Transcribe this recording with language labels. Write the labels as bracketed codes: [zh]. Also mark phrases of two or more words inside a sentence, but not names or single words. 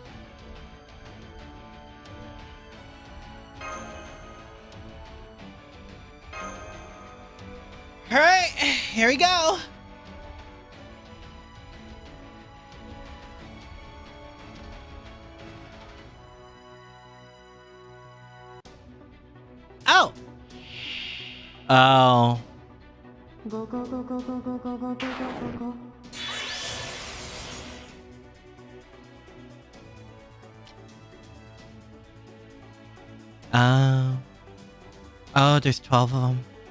[en] Alright, here we go. Oh! Oh. Go go go go go go go go go go go. Oh, there's 12 of them.